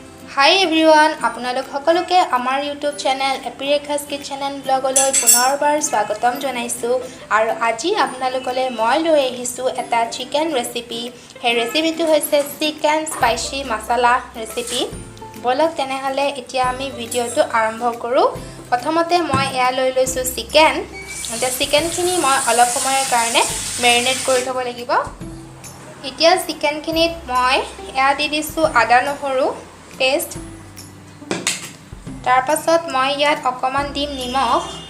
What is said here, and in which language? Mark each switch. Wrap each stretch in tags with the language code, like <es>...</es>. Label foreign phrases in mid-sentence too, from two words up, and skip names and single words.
<en>hi everyone</en> <as>আপোনালোক সকলোকে আমাৰ</as> <en>YouTube channel</en> <as>एपिरेखास किचेन एंड ब्लगলৈ পুনৰবাৰ স্বাগতম জনাইছোঁ আৰু আজি आपनालोकले মই লৈ আহিছোঁ এটা চিকেন ৰেচিপি। সেই ৰেচিপিটো হৈছে চিকেন স্পাইচি মছলা ৰেচিপি। বলক তেনেহলে এতিয়া আমি ভিডিওটো আৰম্ভ কৰোঁ। প্ৰথমতে মই এয়া লৈ লৈছোঁ চিকেন। এতিয়া চিকেনখিনি মই অলপ সময়ৰ কাৰণে মেৰিনেট কৰি থব লাগিব। এতিয়া চিকেনখিনিত মই এয়া দি দিছোঁ আদা নহৰু পেষ্ট তাৰ পাছত মই যাত একমান দিম নিমখ</as>